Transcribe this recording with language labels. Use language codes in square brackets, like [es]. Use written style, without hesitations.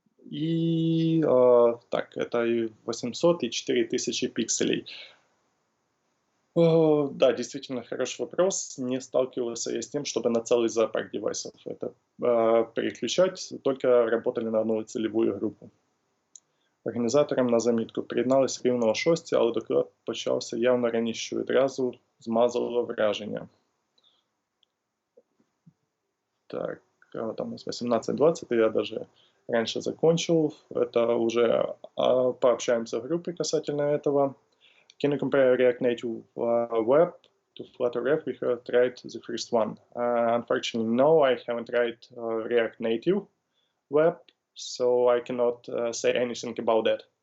[ru] И так, это и 800, и 4000 пикселей. Да, действительно хороший вопрос. Не сталкивался я с тем, чтобы на целый зоопарк девайсов это переключать, только работали на одну целевую группу. [uk] Організаторам на замітку приєдналися рівно о 6, але доклад почався явно раніше, що відразу змазало враження. [ru] Так, там у нас 18:20, я даже раньше закончил. Это уже пообщаемся в группе касательно этого. [en] Can you compare React Native Web to Flutter Web? We have tried the first one. Unfortunately, no, I haven't tried React Native Web, so I cannot say anything about that.